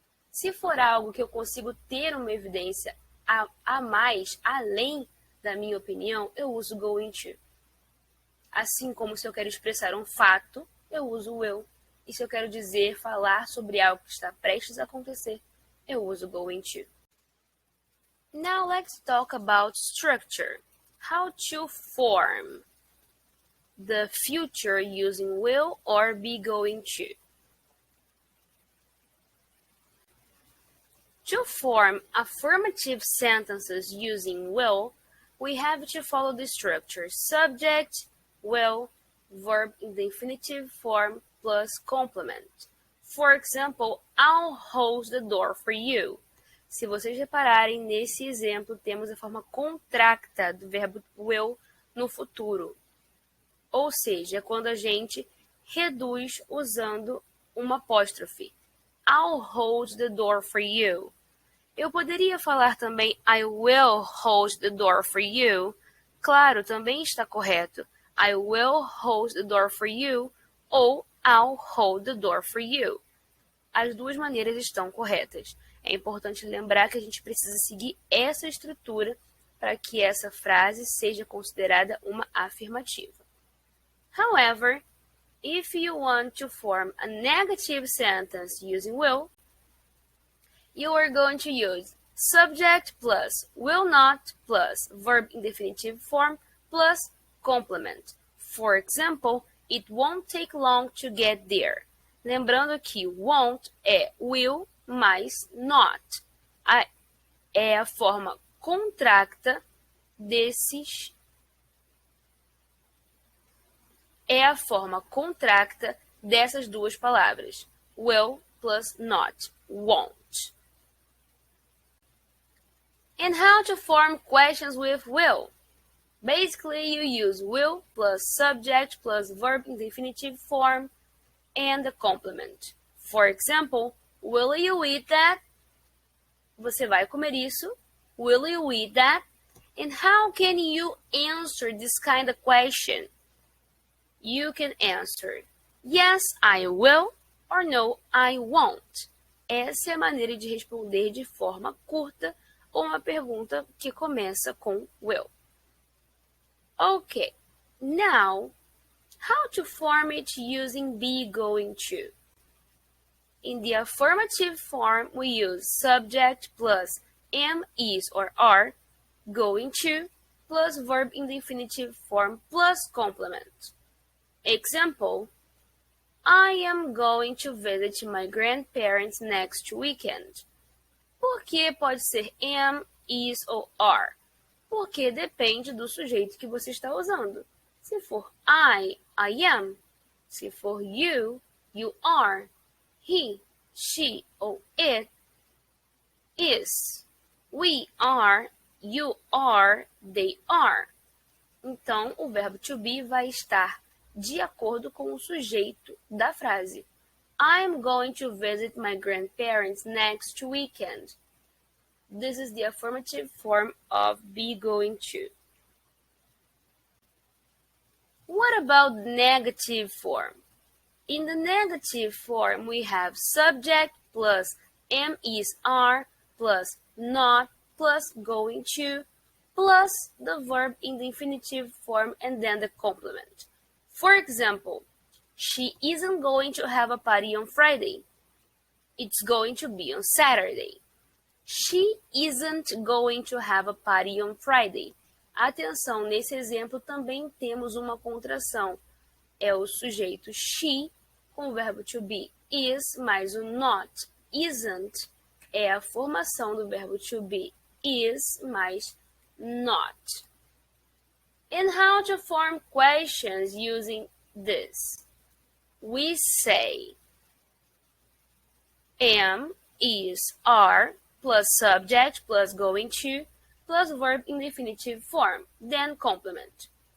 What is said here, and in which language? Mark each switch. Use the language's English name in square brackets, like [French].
[Portuguese] Se for algo que eu consigo ter uma evidência a mais, além da minha opinião, eu uso going to. Assim como se eu quero expressar um fato, eu uso will. E se eu quero dizer, falar sobre algo que está prestes a acontecer, eu uso going to. [English] Now let's talk about structure. How to form the future using will or be going to. To form affirmative sentences using will, we have to follow the structure subject, will, verb in the infinitive form plus complement. For example, I'll hold the door for you. [Portuguese] Se vocês repararem, nesse exemplo temos a forma contracta do verbo will no futuro. Ou seja, quando a gente reduz usando uma apóstrofe. I'll hold the door for you. Eu poderia falar também [English] I will hold the door for you. [Portuguese] Claro, também está correto. [English] I will hold the door for you [Portuguese] ou [English] I'll hold the door for you. [Portuguese] As duas maneiras estão corretas. É importante lembrar que a gente precisa seguir essa estrutura para que essa frase seja considerada uma afirmativa. [English] However, if you want to form a negative sentence using will, you are going to use subject plus will not plus verb in definitive form plus complement. For example, it won't take long to get there. [Portuguese] Lembrando que won't é will mais not. É a forma contracta desses. É a forma contracta dessas duas palavras. [English] Will plus not. Won't. And how to form questions with will? Basically, you use will plus subject plus verb in the infinitive form and the complement. For example, will you eat that? [Portuguese] Você vai comer isso? [English] Will you eat that? And how can you answer this kind of question? You can answer, yes, I will, or no, I won't. [Portuguese] Essa é a maneira de responder de forma curta ou uma pergunta que começa com will. [English] Okay, now, how to form it using be going to? In the affirmative form, we use subject plus am, is, or are, going to, plus verb in the infinitive form plus complement. Example, I am going to visit my grandparents next weekend. [Portuguese] Por que pode ser am, is ou are? Porque depende do sujeito que você está usando. Se for [English] I am. [Portuguese] Se for [English] you are. He, she [Portuguese] ou [English] it, is. We are, you are, they are. [Portuguese] Então, o verbo to be vai estar de acordo com o sujeito da frase. [English] I'm going to visit my grandparents next weekend. This is the affirmative form of be going to. What about the negative form? In the negative form, we have subject plus am, is, are, plus not, plus going to, plus the verb in the infinitive form and then the complement. For example, she isn't going to have a party on Friday. It's going to be on Saturday. She isn't going to have a party on Friday. [Portuguese] Atenção, nesse exemplo também temos uma contração. É o sujeito she com o verbo to be is mais o not. Isn't é a formação do verbo to be is mais not. [English] And how to form questions using this? We say am, is, are, plus subject, plus going to, plus verb in the infinitive form, then complement.